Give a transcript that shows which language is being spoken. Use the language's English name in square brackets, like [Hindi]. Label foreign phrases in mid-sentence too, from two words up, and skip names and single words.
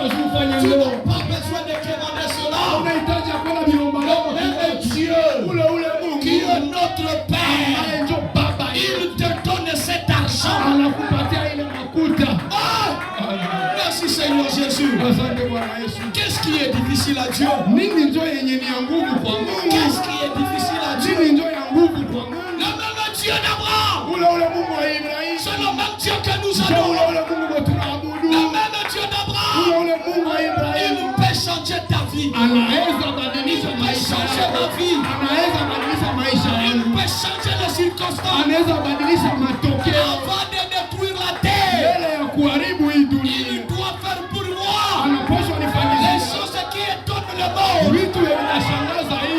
[Swahili] kufanya Tu ndoa. [French] n'as pas besoin de demander cela. [Swahili] Unahitaji kwenda biomba. [French] Même Dieu, [Swahili] Ule Mungu [French] qui est notre Père, [Swahili] ndio baba. [French] il te donne cet argent. [Swahili] Anakupatia ile makuta. [French] Merci Seigneur Jésus. [Swahili] Asante Bwana Yesu. [French] Qu'est-ce qui est difficile à Dieu? [Swahili] Nini ndio yenye ni ya nguvu kwa Mungu? [French] Qu'est-ce qui est difficile à Dieu? [Swahili] Nini ndio ya nguvu kwa Mungu? [French] Le même Dieu d'Abraham. [Swahili] Ule Mungu wa Ibrahim. [French] C'est le même Dieu que nous [Swahili] Ndio [French] adorons. [Swahili] ule Mungu wa tunaabudu. [French] Le même Dieu d'Abraham. [Swahili] Ule Mungu wa Ibrahim. [French] Il peut changer ta vie. [Swahili] Anaweza badilisha [French] Il peut [Swahili] maisha [French] changer [Swahili] yako. [French] ma vie. [Swahili] Anaweza badilisha maisha [French] Il [Swahili] yangu. [French] peut changer les circonstances. [Swahili] Anaweza badilisha matokeo. [French] Avant de détruire la terre, [Swahili] Mbele ya kuharibu hii dunia. [French] il doit faire pour moi [Swahili] Anapaswa [French] les [Swahili] nifanyie [French] choses qui étonnent le monde. [Swahili] vitu vinashangaza hii